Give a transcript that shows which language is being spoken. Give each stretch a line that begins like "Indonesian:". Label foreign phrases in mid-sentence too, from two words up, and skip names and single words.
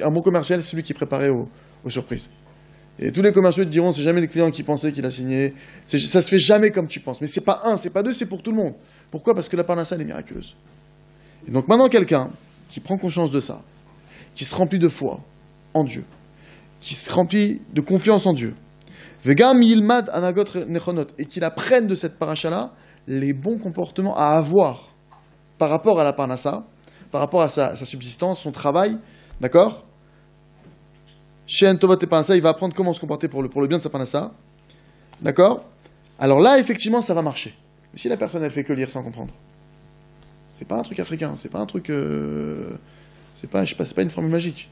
French: Un bon commercial, c'est celui qui est préparé aux surprises. Et tous les commerciaux te diront, c'est jamais le client qui pensait qu'il a signé, ça se fait jamais comme tu penses. Mais c'est pas un, c'est pas deux, c'est pour tout le monde. Pourquoi? Parce que la parnassa, elle est miraculeuse. Et donc maintenant, quelqu'un qui prend conscience de ça, qui se remplit de foi en Dieu, qui se remplit de confiance en Dieu,
Hebrew: וגם ילמד הנהגות נכונות,
French: et qu'il apprenne de cette paracha-là les bons comportements à avoir par rapport à la parnassa, par rapport à sa subsistance, son travail, d'accord? Chez Tovat et Parnassa, il va apprendre comment se comporter pour le bien de sa parnassa, d'accord? Alors là, effectivement, ça va marcher. Mais si la personne, elle fait que lire sans comprendre, c'est pas un truc africain, c'est pas un truc, c'est pas une formule magique.